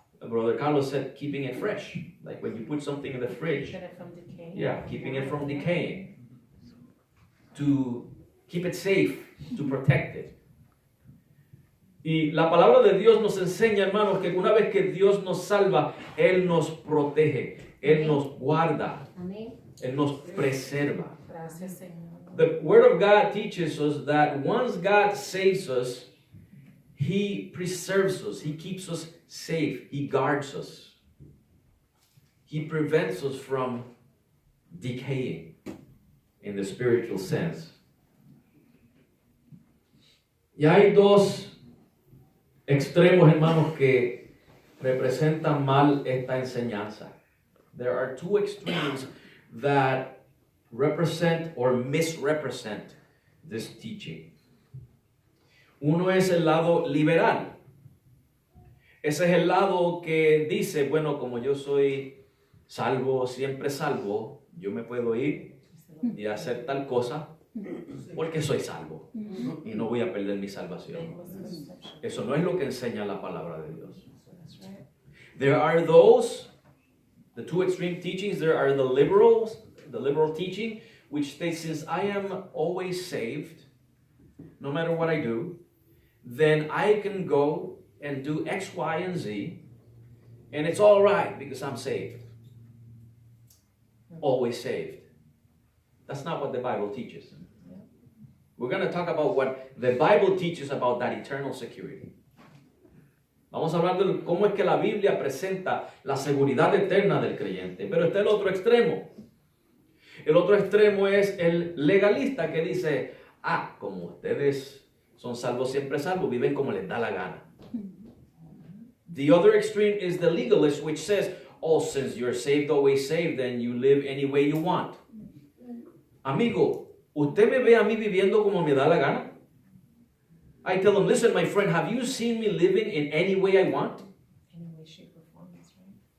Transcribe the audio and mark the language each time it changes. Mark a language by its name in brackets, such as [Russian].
[English] Brother Carlos said keeping it fresh. Like when you put something in the fridge. Keeping it from decaying. Yeah, keeping it from decaying. To keep it safe, to protect it. [Spanish] Y la palabra de Dios nos enseña, hermanos, que una vez que Dios nos salva, Él nos protege, Él nos guarda, Él nos preserva. Gracias, Señor. [English] The Word of God teaches us that once God saves us, He preserves us, He keeps us safe, He guards us. He prevents us from decaying in the spiritual sense. [Spanish] Y hay dos extremos, hermanos, que representan mal esta enseñanza. [English] There are two extremes that represent or misrepresent this teaching. [Spanish] Uno es el lado liberal. Ese es el lado que dice, bueno, como yo soy salvo, siempre salvo, yo me puedo ir y hacer tal cosa porque soy salvo y no voy a perder mi salvación. Eso no es lo que enseña la palabra de Dios. [English] There are those, the two extreme teachings. There are the liberal teaching, which states, since I am always saved, no matter what I do, then I can go and do X, Y, and Z, and it's all right because I'm saved. Always saved. That's not what the Bible teaches. We're going to talk about what the Bible teaches about that eternal security. [Spanish] Vamos a hablar de cómo es que la Biblia presenta la seguridad eterna del creyente. Pero está el otro extremo. El otro extremo es el legalista que dice, como ustedes son salvos, siempre salvos, viven como les da la gana. [English] The other extreme is the legalist, which says, since you're saved, always saved, then you live any way you want. [Spanish] Amigo, ¿usted me ve a mí viviendo como me da la gana? [English] I tell them, listen, my friend, have you seen me living in any way I want? Any way, shape, or form, that's right.